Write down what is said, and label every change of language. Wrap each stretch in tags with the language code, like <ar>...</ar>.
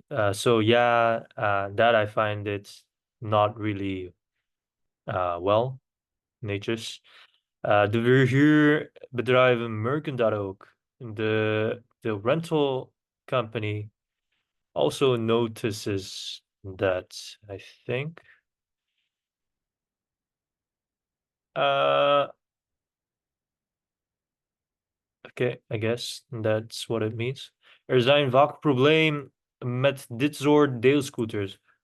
<en>So yeah, that I find it not really well, netjes.</en> <nl>De verhuurbedrijven merken dat ook.</nl> <en>The rental company also notices that, I think. Okay, I guess that's what it means.</en> <nl>Er zijn vaak problemen met dit soort deelscooters.</nl>